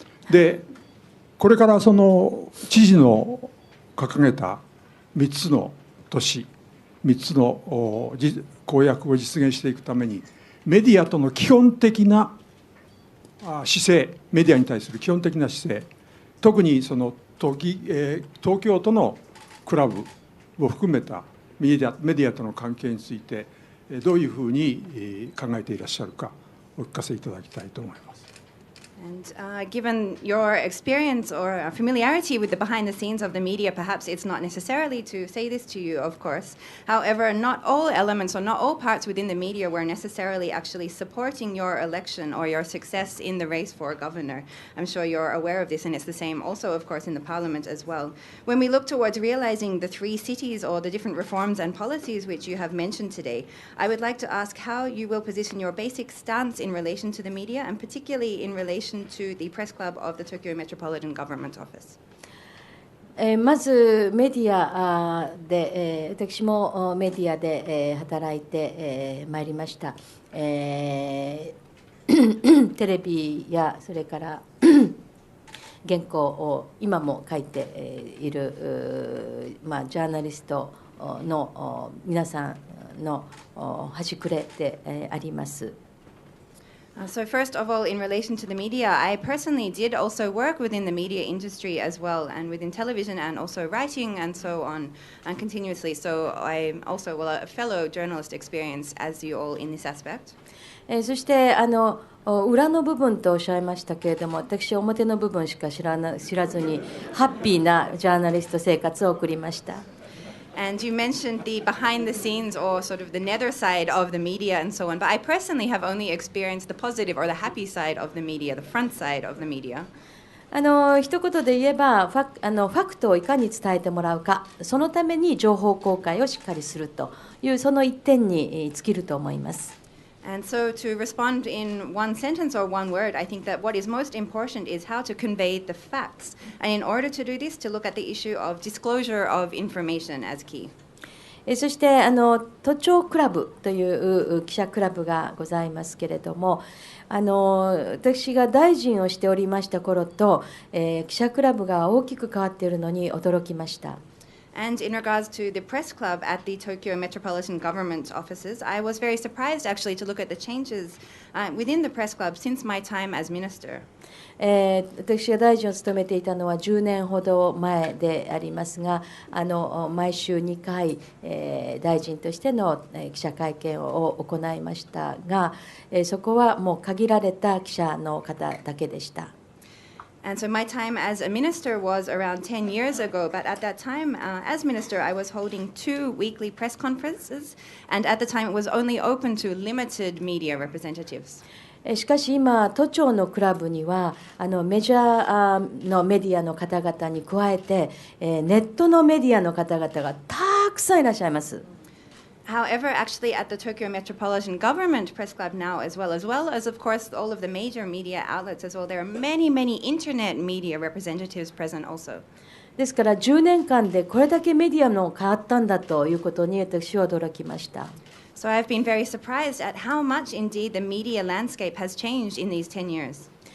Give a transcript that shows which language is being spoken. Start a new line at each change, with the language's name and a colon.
Japanese: で、これからその知事の掲げた3つの都市、3つの公約を実現していくために、メディアとの基本的な姿勢、メディアに対する基本的な姿勢、特にその東京都のクラブを含めたメディアとの関係について、どういうふうに考えていらっしゃるか。お聞かせいただきたいと思います。
English: And given your experience or familiarity with the behind the scenes of the media, perhaps it's not necessarily to say this to you, of course. However, not all elements or not all parts within the media were necessarily actually supporting your election or your success in the race for governor. I'm sure you're aware of this, and it's the same also, of course, in the parliament as well. When we look towards realizing the 3 cities or the different reforms and policies which you have mentioned today, I would like to ask how you will position your basic stance in relation to the media, and particularly in relation to the press club of the Tokyo Metropolitan Government Office.
Japanese: まずメディアで、私もメディアで働いてまいりました。テレビやそれから原稿を今も書いている、ジャーナリストの皆さんの端くれであります。
English: So first of all, in relation to the media, I personally did also work within the media industry as well, and within television and also writing and so on, and continuously. So I'm also a fellow journalist experience as you all in this aspect.
Japanese: そして裏の部分とおっしゃいましたけれども、私は表の部分しか知らずにハッピーなジャーナリスト生活を送りました。
English: And you mentioned the behind the scenes or sort of the nether side of the media and so on, but I personally have only experienced the positive or the happy side of the media, the front side of the media.
Japanese: 一言で言えばファクトをいかに伝えてもらうか、そのために情報公開をしっかりするというその一点に尽きると思います。
English: And so to respond in one sentence or one word, I think that what is most important is how to convey the facts. And in order to do this, to look at the issue of disclosure of information as key.
Japanese: そして都庁クラブという記者クラブがございますけれども、私が大臣をしておりました頃と、記者クラブが大きく変わっているのに驚きました。
English: And in regards to the press club at the Tokyo Metropolitan Government offices, I was very surprised actually to look at the changes within the press club since my time as minister.
Japanese: 私が大臣を務めていたのは10年ほど前でありますが、毎週2回、大臣としての記者会見を行いましたが、そこはもう限られた記者の方だけでした。
English: And so my time as a minister was around 10 years ago, but at that time, as minister, I was holding 2 weekly press conferences, and at the time it was only open to limited media representatives.
Japanese: しかし今、都庁のクラブにはメジャーのメディアの方々に加えて、ネットのメディアの方々がたくさんいらっしゃいます。
English: However, actually at the Tokyo Metropolitan Government Press Club now as well as of course all of the major media outlets as well, there are many internet media representatives present also.
Japanese: ですから10年間でこれだけメディアの変わったんだということに私は驚きました。
English: So I've been very surprised at how much indeed the media landscape has changed in these 10 years.